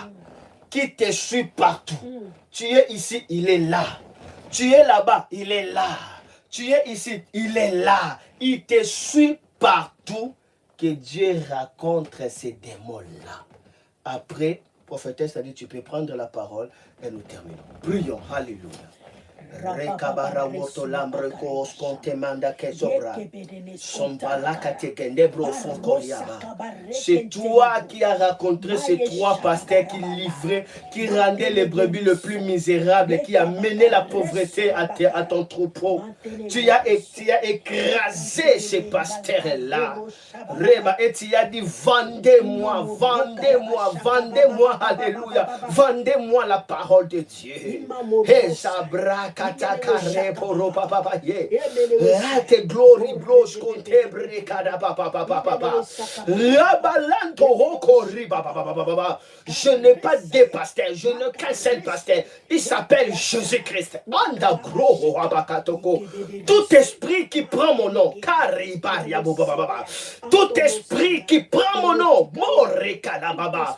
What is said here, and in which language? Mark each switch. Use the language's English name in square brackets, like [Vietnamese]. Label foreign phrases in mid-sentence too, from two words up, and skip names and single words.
[French] Qui te suit partout. Tu es ici, il est là. Tu es là-bas, il est là. Tu es ici, il est là. Il te suit partout. Que Dieu raconte ces démons-là. Après, prophétesse a dit, tu peux prendre la parole et nous terminons. Prions, alléluia. Rekabara woto lambre kos kontemanda kezobra. Sombalaka tekendebro fonkoliaba. C'est toi qui as rencontré ces trois pasteurs qui livraient, qui rendaient les brebis le plus misérable, qui a mené la pauvreté à ton troupeau. Tu as écrasé ces pasteurs-là. Reba, et tu as dit, vendez-moi, vendez-moi, vendez-moi, alléluia, vendez-moi la parole de Dieu. Et Zabra katakare poro papa ye. Rate glory blos contebre kada papa papa. Rabalanto hoko riba papa. Je n'ai pas deux pasteurs, je n'ai qu'un seul pasteur. Il s'appelle Jésus-Christ. Anda gros abakatoko. Tout esprit qui prend mon nom, karibaria baba. Tout esprit qui prend mon nom, morikada baba.